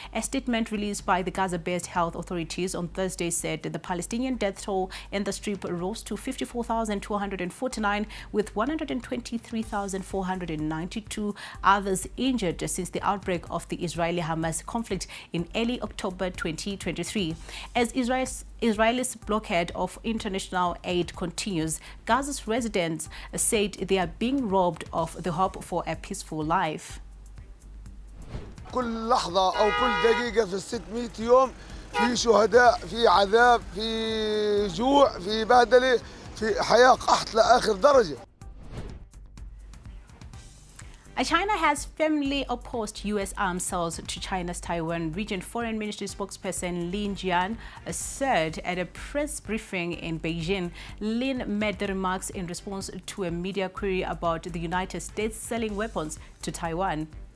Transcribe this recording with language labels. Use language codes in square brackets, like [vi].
[en] A statement released by the Gaza-based health authorities on Thursday said that the Palestinian death toll in the Strip rose to 54,249, with 123,492 others injured since the outbreak of the Israeli-Hamas conflict in early October 2023. As Israel's blockade of international aid continues, Gaza's residents said they are being robbed of the hope for a peaceful life. [ar] كل لحظة أو كل دقيقة في 600 يوم في شهداء، في عذاب، في جوع، في بهدلة، في حياة قحط لآخر درجة. [en] China has firmly opposed U.S. arms sales to China's Taiwan region. Foreign Ministry spokesperson Lin Jian said at a press briefing in Beijing. Lin made the remarks in response to a media query about the United States selling weapons to Taiwan.